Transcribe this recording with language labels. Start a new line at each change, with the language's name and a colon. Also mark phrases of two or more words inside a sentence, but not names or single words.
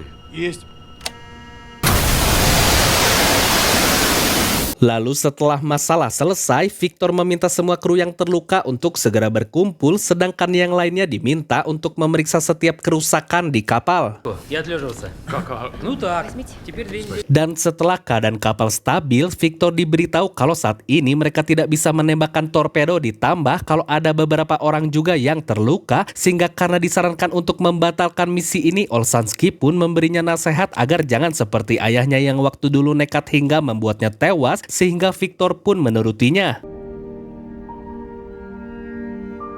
Russian: Есть.
Indonesian: Lalu setelah masalah selesai, Victor meminta semua kru yang terluka untuk segera berkumpul, sedangkan yang lainnya diminta untuk memeriksa setiap kerusakan di kapal.
Russian: Я отлеживался. Ну так, теперь 2 недели.
Indonesian: Dan setelah keadaan kapal stabil, Victor diberitahu kalau saat ini mereka tidak bisa menembakkan torpedo, ditambah kalau ada beberapa orang juga yang terluka, sehingga karena disarankan untuk membatalkan misi ini, Olshansky pun memberinya nasihat agar jangan seperti ayahnya yang waktu dulu nekat hingga membuatnya tewas, sehingga Victor pun menurutinya.